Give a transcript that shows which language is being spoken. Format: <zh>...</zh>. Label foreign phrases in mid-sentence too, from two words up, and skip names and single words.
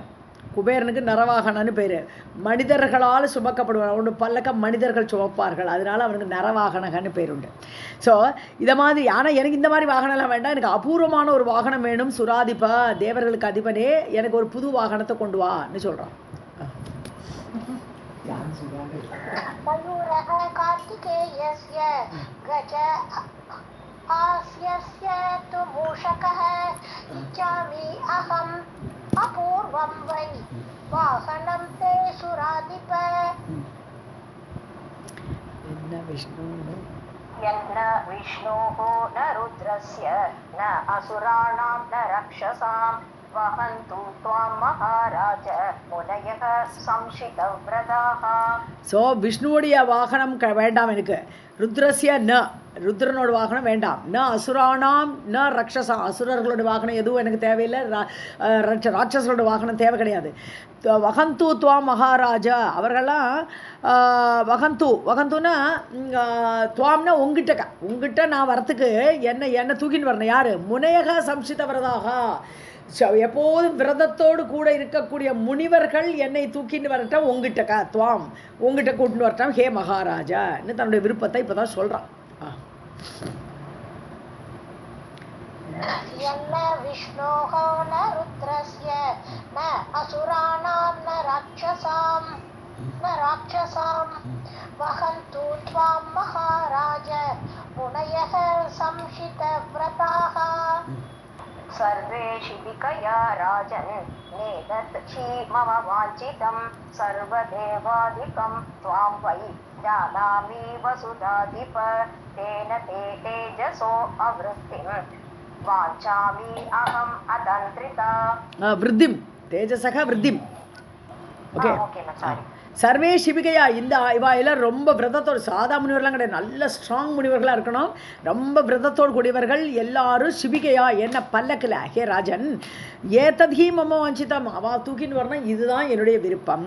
<ta>குபேரனுக்கு நரவாகனன்னு பேர். மனிதர்களால் சுமக்கப்படுவார், ஒன்று பல்லக்க மனிதர்கள் சுமப்பார்கள், அதனால அவனுக்கு நரவாகனகன்னு பேர் உண்டு. ஸோ இதை மாதிரி, ஆனால் எனக்கு இந்த மாதிரி வாகனம்லாம் வேண்டாம், எனக்கு அபூர்வமான ஒரு வாகனம் வேணும். சுராதிபா, தேவர்களுக்கு அதிபனே, எனக்கு ஒரு புது வாகனத்தை கொண்டு வான்னு சொல்கிறான்.</ta> <sa>मयूरः कार्तिकेयस्य गज आस्यस्य तु मूषकः इच्छामि अहम् अपूर्वं वै वाहनं ते सुराधिप. यन्न विष्णोः न रुद्रस्य न असुराणां न रक्षसां वहन्तु त्वां महाराज मुनयः संशितव्रताः.</sa> <ta>ஸோ விஷ்ணுவுடைய வாகனம் வேண்டாம் எனக்கு.</ta> <sa>रुद्रस्य न,</sa> <ta>ருத்ரனோட வாகனம் வேண்டாம்.</ta> <sa>न असुराणां न रक्षसाम्,</sa> <ta>அசுரர்களோட வாகனம் எதுவும் எனக்கு தேவையில்லை. ராட்சசரோட வாகனம் தேவை கிடையாது.</ta> <sa>वहन्तु त्वा महाराज,</sa> <ta>அவர்கள்லாம் வகந்துனா துவாம்னா உங்ககிட்ட நான் வரத்துக்கு என்ன தூக்கின்னு வரணும். யார்?</ta> <sa>मुनयः संशित व्रताः,</sa> <ta>எப்போதும் விரதத்தோடு கூட இருக்கக்கூடிய முனிவர்கள் என்னை தூக்கின்னு வரட்டும் உங்ககிட்ட, துவாம் உங்ககிட்ட கூட்டின்னு வரட்டும் ஹே மகாராஜா இன்னும் தன்னுடைய விருப்பத்தை இப்போ தான் சொல்கிறான்.</ta> <sa>यन्न विष्णोः न रुद्रस्य न असुराणां न राक्षसां वहन्तु त्वां महाराज मुनयः संशितव्रताः. सर्वे शिबिकया राजन् नेदत् मम वाञ्छितं सर्वदेवादिकं त्वां वै जानामि वसुधाधिप तेन ते तेजसो अवृत्तिं वाञ्छामि अहम् अतन्त्रिता वृत्तिं तेजसः वृत्तिम्.</sa> <ta>ஓகே</ta> <en>okay sorry.</en> <sa>सर्वे शिबिकया.</sa> <ta>இந்த இவா எல்லாம் ரொம்ப விரதத்தோடு, சாதா முனிவர்கள்லாம் கிடையாது, நல்ல ஸ்ட்ராங் முனிவர்களாக இருக்கணும், ரொம்ப விரதத்தோடு கூடியவர்கள் எல்லாரும் சிபிகையா. என்ன பல்லக்கில்</ta> <sa>हे राजन्, एतद्धि मम वाञ्छितम्,</sa> <ta>அவா தூக்கின்னு வரணும், இதுதான் என்னுடைய விருப்பம்.</ta>